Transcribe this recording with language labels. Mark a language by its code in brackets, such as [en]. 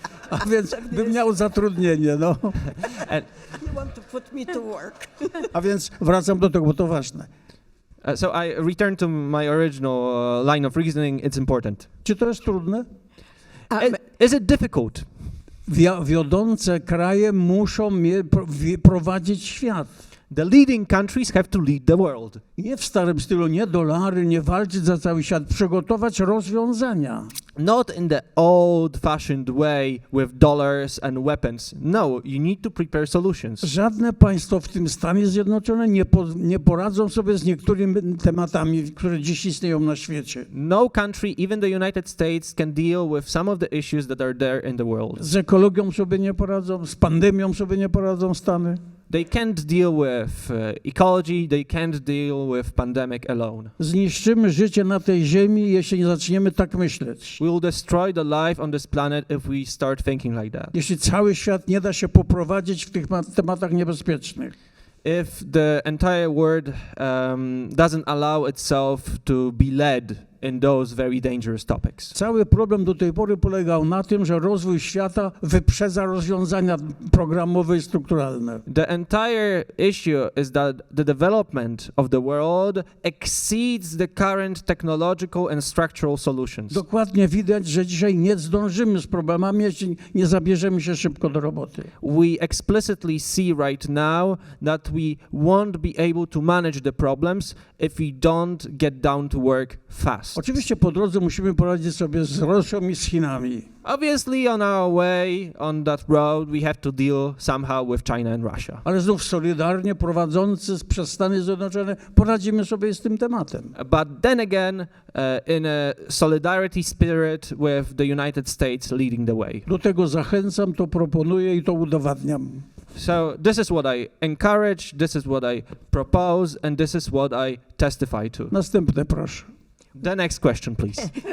[pl] A więc bym miał zatrudnienie, no. [en] You want to put me to work. [pl] A więc wracam do tego, bo to ważne. [en] So I return to my original line of reasoning. It's important. [pl] Czy to jest trudne? [en] Is it difficult? [pl] Wiodące kraje muszą prowadzić świat. [en] The leading countries have to lead the world. [pl] Nie w starym stylu, nie dolary, nie walczyć za cały świat, przygotować rozwiązania. [en] Not in the old-fashioned way with dollars and weapons. No, you need to prepare solutions. [pl] Żadne państwo, w tym Stany Zjednoczone, nie poradzą sobie z niektórymi tematami, które dziś istnieją na świecie. [en] No country, even the United States, can deal with some of the issues that are there in the world. [pl] Z ekologią sobie nie poradzą, z pandemią sobie nie poradzą Stany. [en] They can't deal with ecology, they can't deal with pandemic alone. [pl] Zniszczymy życie na tej ziemi, jeśli nie zaczniemy tak myśleć. [en] We will destroy the life on this planet if we start thinking like that. [pl] Jeśli cały świat nie da się poprowadzić w tych tematach niebezpiecznych. [en] If the entire world doesn't allow itself to be led in those very dangerous topics. [pl] Cały problem do tej pory polegał na tym, że rozwój świata wyprzedza rozwiązania programowe i strukturalne. [en] The entire issue is that the development of the world exceeds the current technological and structural solutions. [pl] Dokładnie widać, że dzisiaj nie zdążymy z problemami, jeśli nie zabierzemy się szybko do roboty. [en] We explicitly see right now that we won't be able to manage the problems if we don't get down to work fast. [pl] Oczywiście po drodze musimy poradzić sobie z Rosją i z Chinami. [en] Obviously, on our way on that road, we have to deal somehow with China and Russia. [pl] Ale znów solidarnie prowadzący przez Stany Zjednoczone poradzimy sobie z tym tematem. [en] But then again, in a solidarity spirit with the United States leading the way. [pl] Do tego zachęcam, to proponuję i to udowadniam. [en] So this is what I encourage, this is what I propose, and this is what I testify to. [pl] Następne proszę. [en] The next question, please.